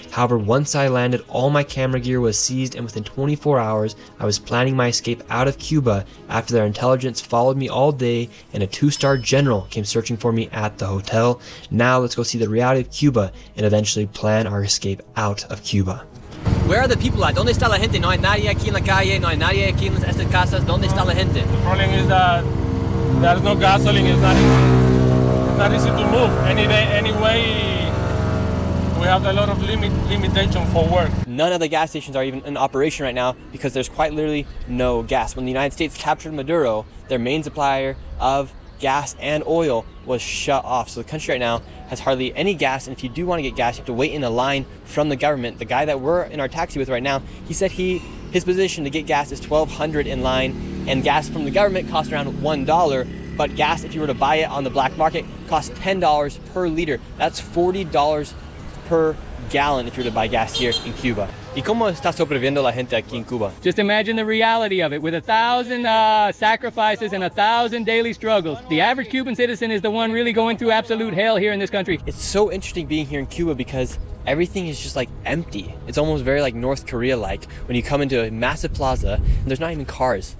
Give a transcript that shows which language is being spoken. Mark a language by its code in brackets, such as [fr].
[en] However, once I landed, all my camera gear was seized, and within 24 hours, I was planning my escape out of Cuba after their intelligence followed me all day and a 2-star general came searching for me at the hotel. Now let's go see the reality of Cuba and eventually plan our escape out of Cuba. Where are the people at? [es] ¿Dónde está la gente? No hay nadie aquí en la calle, no hay nadie aquí en estas casas. ¿Dónde está la gente? [en] The problem is that there's no gasoline. It's not easy to move. Anyway, we have a lot of limitation for work. None of the gas stations are even in operation right now because there's quite literally no gas. When the United States captured Maduro, their main supplier of gas and oil was shut off. So the country right now has hardly any gas, and if you do want to get gas, you have to wait in a line from the government. The guy that we're in our taxi with right now, he said his position to get gas is $1,200 in line, and gas from the government costs around $1. But gas, if you were to buy it on the black market, costs $10 per liter. That's $40 per gallon if you were to buy gas here in Cuba. [es] ¿Y cómo está sobreviviendo la gente aquí en Cuba? [en] Just imagine the reality of it, with 1,000 sacrifices and 1,000 daily struggles. The average Cuban citizen is the one really going through absolute hell here in this country. It's so interesting being here in Cuba because everything is just like empty. It's almost very like North Korea-like when you come into a massive plaza and there's not even cars.